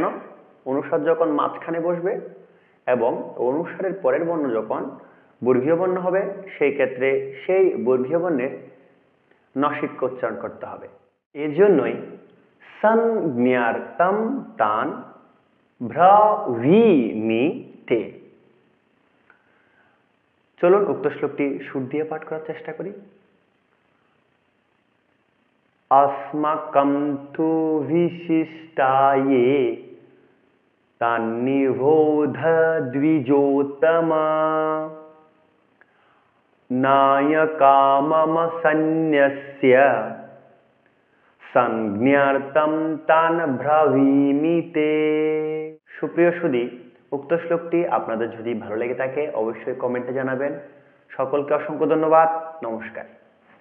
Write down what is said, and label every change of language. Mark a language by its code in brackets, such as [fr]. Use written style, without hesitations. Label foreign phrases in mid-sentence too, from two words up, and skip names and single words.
[bn] অনুসার যখন মাঝখানে বসবে এবং অনুসারের পরের বর্ণ যখন বর্গীয় বর্ণ হবে সেই ক্ষেত্রে সেই বর্গীয় বর্ণের নসিক্য উচ্চারণ করতে হবে। এজন্যই সংজ্ঞার্থম তান ব্রভীমিতে। চলুন উক্ত শ্লোকটি সুর দিয়ে পাঠ করার চেষ্টা করি। [sa] अस्माकं तु विशिष्टाये तान्निबोध द्विजोत्तम नायका मम सन्न्यस्य संज्ञार्थं तान ब्रवीमिते। [bn] সুপ্রিয় সুধী, উক্ত শ্লোকটি আপনাদের যদি ভালো লেগে থাকে অবশ্যই কমেন্টে জানাবেন। সকলকে অসংখ্য ধন্যবাদ। নমস্কার।